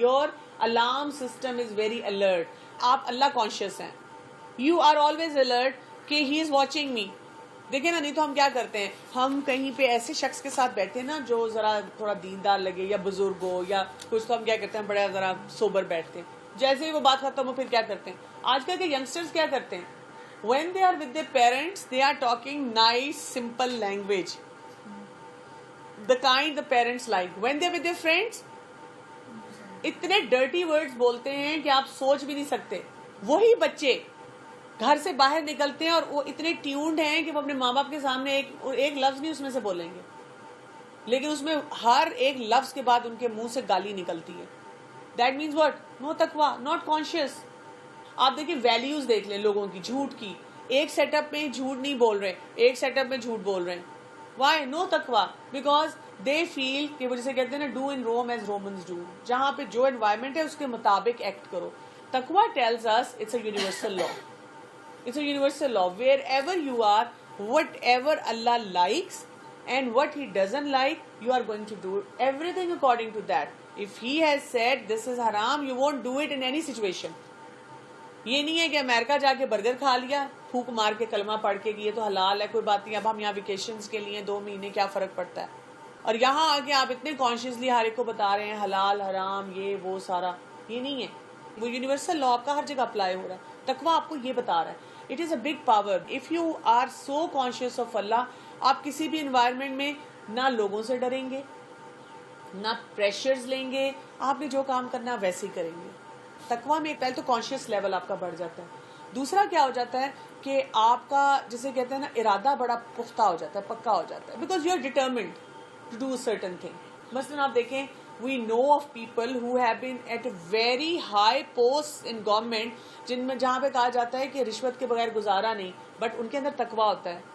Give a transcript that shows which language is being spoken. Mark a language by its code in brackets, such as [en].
[en] Your alarm system is very alert. [ur] آپ اللہ conscious ہیں, [en] You are always alert کہ he is watching me. [ur] دیکھیں نا, نہیں تو ہم کیا کرتے ہیں, ہم کہیں پہ ایسے شخص کے ساتھ بیٹھے ہیں نا جو ذرا تھوڑا دیندار لگے یا بزرگ ہو یا کچھ, تو ہم کیا کرتے ہیں بڑے ذرا سوبر بیٹھتے ہیں. جیسے ہی وہ بات ختم ہو پھر کیا کرتے ہیں. آج کل کے ینگسٹرز کیا کرتے ہیں, [en] when they are with their parents they are talking nice simple language, the kind the parents like. when they are with their friends [ur] اتنے ڈرٹی ورڈز بولتے ہیں کہ آپ سوچ بھی نہیں سکتے. وہی بچے گھر سے باہر نکلتے ہیں اور وہ اتنے ٹیونڈ ہیں کہ وہ اپنے ماں باپ کے سامنے ایک لفظ نہیں اس میں سے بولیں گے, لیکن اس میں ہر ایک لفظ کے بعد ان کے منہ سے گالی نکلتی ہے. [en] That means what? [ur] Know تقویٰ, [en] Not conscious. [ur] آپ دیکھیں ویلیوز دیکھ لیں لوگوں کی, جھوٹ کی. ایک سیٹ اپ میں جھوٹ نہیں بول رہے, ایک سیٹ اپ میں جھوٹ بول رہے ہیں. وائی؟ نو تقویٰ. [en] because they feel [ur] کہ وہ جسے کہتے ہیں نا [en] do in Rome as Romans do, [ur] جہاں پہ جو انوائرمنٹ ہے اس کے مطابق ایکٹ کرو. [en] تقویٰ tells us it's a universal law. It's a universal law. Wherever you are, whatever Allah likes and what He doesn't like, you are going to do everything according to that. If He has said this is haram, you won't do it in any situation. [ur] یہ نہیں ہے کہ امریکہ جا کے burger کھا لیا, پھونک مار کے کلمہ پڑھ کے کہ یہ تو حلال ہے, کوئی بات نہیں, اب ہم یہاں ویکیشنز کے لیے 2 مہینے کیا فرق پڑتا ہے. اور یہاں آ کے آپ اتنے کانشیسلی ہر ایک کو بتا رہے ہیں حلال حرام یہ وہ سارا. یہ نہیں ہے. وہ یونیورسل لا آپ کا ہر جگہ اپلائی ہو رہا ہے. تقویٰ آپ کو یہ بتا رہا ہے. [en] It is a big power. If you are so conscious of Allah, [ur] آپ کسی بھی environment میں نہ لوگوں سے ڈریں گے, نہ pressures لیں گے, آپ نے جو کام کرنا ویسے ہی کریں گے. تقویٰ میں پہلے تو conscious level آپ کا بڑھ جاتا ہے. دوسرا کیا ہو جاتا ہے کہ آپ کا جسے کہتے ہیں نا ارادہ بڑا پختہ ہو جاتا ہے, پکا ہو جاتا ہے. [en] Because you are determined to do a certain thing. [ur] مثلاً آپ دیکھیں [en] we know of people who have been at a very high posts in government [ur] جن میں جہاں پہ کہا جاتا ہے کہ رشوت کے بغیر گزارا نہیں, بٹ ان کے اندر تقویٰ ہوتا ہے.